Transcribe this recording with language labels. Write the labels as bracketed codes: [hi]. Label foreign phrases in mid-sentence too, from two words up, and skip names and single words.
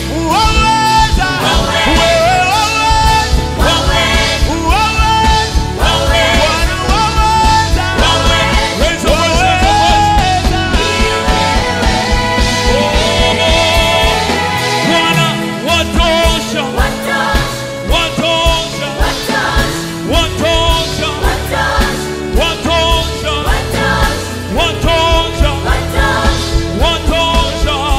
[sw] Waweza. Wewe waweza. Wewe waweza. Bwana waweza. [en] Raise your voice, raise your voice. [sw] Oh, Bwana watosha. Watosha. Watosha. Watosha. Watosha. Watosha. Watosha.